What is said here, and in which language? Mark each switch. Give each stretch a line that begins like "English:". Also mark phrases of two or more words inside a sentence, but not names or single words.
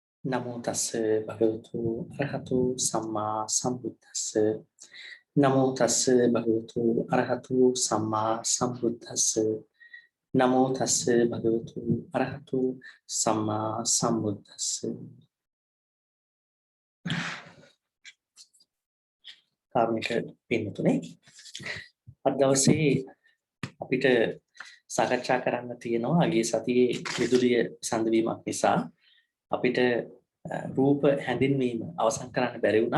Pali: නමෝ තස්ස භගවතු අරහතු සම්මා සම්බුද්දස්ස නමෝ තස්ස භගවතු අරහතු සම්මා සම්බුද්දස්ස නමෝ තස්ස භගවතු අරහතු සම්මා සම්බුද්දස්ස
Sinhala: කාර්මික පින්තුනේ අද දවසේ අපිට සාකච්ඡා කරන්න තියෙනවා අගිය සතියේ විදුලිය සඳවීමක් නිසා අපිට රූප හැඳින්වීම අවසන් කරන්න බැරි වුණා.